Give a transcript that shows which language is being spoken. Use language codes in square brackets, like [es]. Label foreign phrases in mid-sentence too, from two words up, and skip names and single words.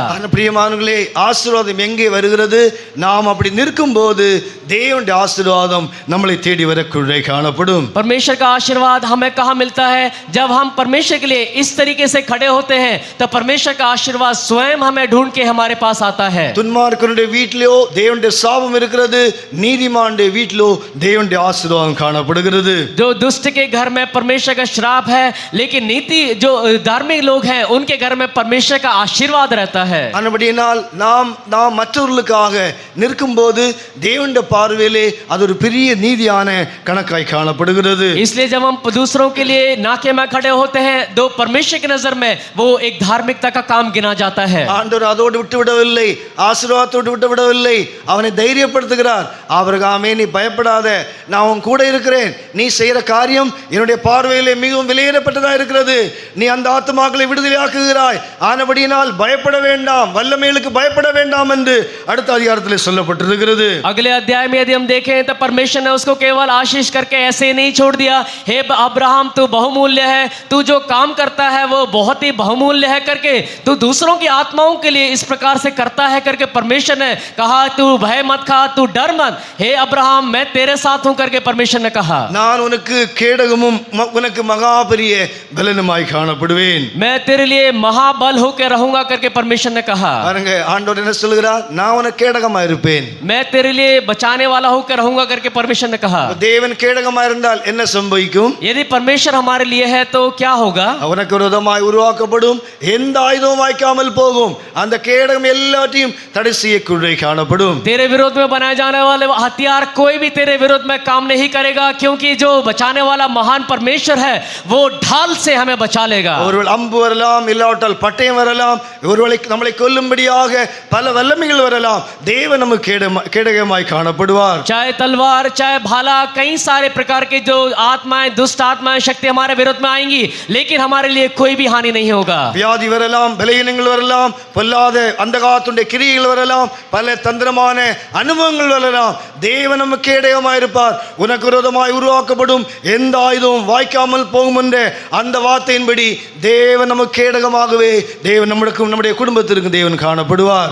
[ta] பிரியமானவர்களே, ஆசீர்வாதம் எங்கே வருகிறது? நாம் அப்படி நிற்கும் போது தேவனுடைய ஆசீர்வாதம் நம்மளை தேடி வரக்குள்ளே காணப்படும். [hi] परमेश्वर का आशीर्वाद हमें कहाँ मिलता है? जब हम परमेश्वर के लिए इस तरीके से खड़े होते हैं तो परमेश्वर का आशीर्वाद स्वयं हमें ढूंढ के हमारे पास आता है. [ta] துன்மார்க்கனுடைய வீட்டிலோ தேவனுடைய சாபம் இருக்கிறது, நீதிமானுடைய வீட்டிலோ தேவனுடைய ஆசீர்வாதம் காணப்படுகிறது. [hi] जो दुष्ट के घर में परमेश्वर का श्राप है, लेकिन नीति जो धार्मिक लोग हैं उनके घर में परमेश्वर का आशीर्वाद रहता है. [ta] ஆனபடியினால் நாம் மற்றவர்களுக்காக நிற்கும்போது தேவனுடைய பார்வையிலே அது ஒரு பெரிய நீதியான கணக்காய் காணப்படுகிறது. [hi] इसलिए जब हम दूसरों के लिए नाके में खड़े होते हैं तो परमेश्वर की नजर में वो एक धार्मिकता का काम गिना जाता है. [ta] ஆண்டவர் அதோடு விட்டுவிடவில்லை, ஆசீர்வாதத்தோடு விட்டுவிடவில்லை, அவனை தைரியப்படுத்துகிறார். ஆபிரகாமே, நீ பயப்படாத, நான் உன் கூட இருக்கிறேன், நீ செய்கிற காரியம் என்னுடைய பார்வையிலே மிகவும் விலையேறப்பட்டதா இருக்கிறது, நீ அந்த ஆத்துமாக்களை விடுதலையாக்குகிறாய், ஆனபடியினால் பயப்பட வேண்டாம், வல்லமைகளுக்கு பயப்பட வேண்டாம் என்று அடுத்த அதிகாரத்தில் சொல்லப்பட்டிருக்கிறது. [hi] अगले अध्याय में यदि हम देखें तो परमेश्वर ने उसको केवल आशीष करके ऐसे ही नहीं छोड़ दिया, हे अब्राहम तू बहुमूल्य है, तू जो काम करता है वो बहुत ही बहुमूल्य है करके, तू दूसरों की आत्माओं के लिए इस प्रकार से करता है करके परमेश्वर ने कहा, तू भय मत खा, तू डर मत, हे अब्राहम मैं तेरे साथ हूं करके परमेश्वर ने कहा. [ta] நான் உனக்கு கேடகமும் உனக்கு மகா பெரிய பலனுமாய் காணப்படுவேன், [hi] मैं तेरे लिए महाबल होकर रहूंगा करके परमेश्वर ने कहा. [ta] பாருங்க, ஆண்டவர் என்ன சொல்கிறார்? நான் உனக்கு கேடகமா இருப்பேன், [hi] मैं तेरे लिए बचाने वाला होकर रहूंगा करके परमेश्वर ने कहा. [ta] தேவன் கேடகமா இருந்தால் என்ன சம்பவிக்கும்? [hi] यदि परमेश्वर हमारे लिए है तो क्या होगा? [ta] அவனுக்கு விரோதமாய் உருவாக்கப்படும் எந்த ஆயுதமும் வாய்க்காமல் போகும், அந்த கேடகம் எல்லாத்தையும் தடை செய்யக்குள்ளே காணப்படும். [hi] तेरे विरोध में बनाए जाने वाले हथियार कोई भी तेरे विरोध में काम नहीं करेगा, क्योंकि जो बचाने वाला महान परमेश्वर है वो ढाल से हमें बचा लेगा. [ta] ஒருவேளை அம்பு வரலாம், இல்லாவிட்டால் பட்டயம் வரலாம், ஒருவேளை நம்மளை கொல்லும்படியாக பல வல்லமைகள் வரலாம், தேவன் நமக்கு கேடகமாய் காணப்படுவார். [hi] चाहे तलवार, चाहे भाला, कई सारे प्रकार के जो आत्माएं दुष्ट दुष्ट आत्माएं शक्ति हमारे विरोध में आएंगी, लेकिन हमारे लिए कोई भी हानि नहीं होगा। [ta] வியாதி வரலாம், பலவீனங்கள் வரலாம், பொல்லாத அந்தகாரத்துடைய கிரியைகள் வரலாம், பல தந்திரமான அனுபவங்கள் வரலாம். தேவன் நமக்கு இடையமாய் இருப்பார். உனக்கு விரோதமாய் உருவாக்கப்படும் எந்த ஆயுதமும் வாய்க்காமல் போகும் என்ற அந்த வார்த்தையின்படி தேவன் நமக்கு கேடகமாகவே தேவன் நம்முடைய குடும்பத்திற்கு தேவன் காணப்படுவார்.